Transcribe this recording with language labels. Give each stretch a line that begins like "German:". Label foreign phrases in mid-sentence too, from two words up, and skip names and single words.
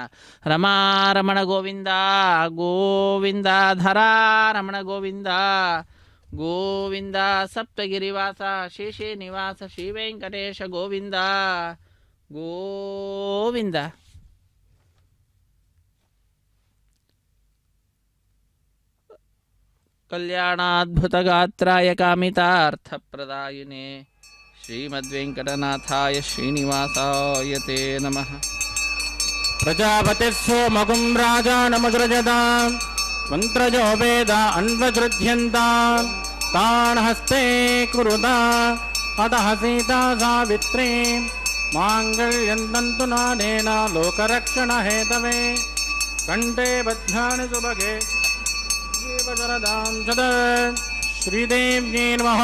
Sanskrit: ರಮಾರಮಣ ಗೋವಿಂದ ಗೋವಿಂದ ಧರಾರಮಣ ಗೋವಿಂದ ಗೋವಿಂದ ಸಪ್ತಗಿರಿವಾಸ ಶೇಷೇ ನಿವಾಸ ಶ್ರೀ ವೆಂಕಟೇಶ ಗೋವಿಂದ ಗೋವಿಂದ. ಕಲ್ಯಾಣಾದ್ಭುತಗಾತ್ರಾಯ ಕಾಮಿತಾರ್ಥಪ್ರದಾಯಿನೇ ಶ್ರೀಮದ್ವೆಂಕಟನಾಥಾಯ ಶ್ರೀನಿವಾಸಾಯ ತೇ ನಮಃ. ಪ್ರಜಾಪತಿಸ್ಸೋ ಮಗುಂ ರಾಜಾನಮಸೃಜತ ಮಂತ್ರಜೋ ವೇದ ಅನ್ವಸೃಜ್ಯಂತ ತಾನ್ ಹಸ್ತೆ ಕುರುತ ಅತಃ ಸೀತಾ ಸಾವಿತ್ರೀ ಮಾಂಗಲ್ಯಂ ತಂತು ನಾನೇನ ಲೋಕರಕ್ಷಣ ಹೇತವೇ ಕಂಠೆ ಬಧ್ನಾನಿ ಸುಭಗೆ ಶ್ರೀದೇವ್ಯೈ ನಮಃ.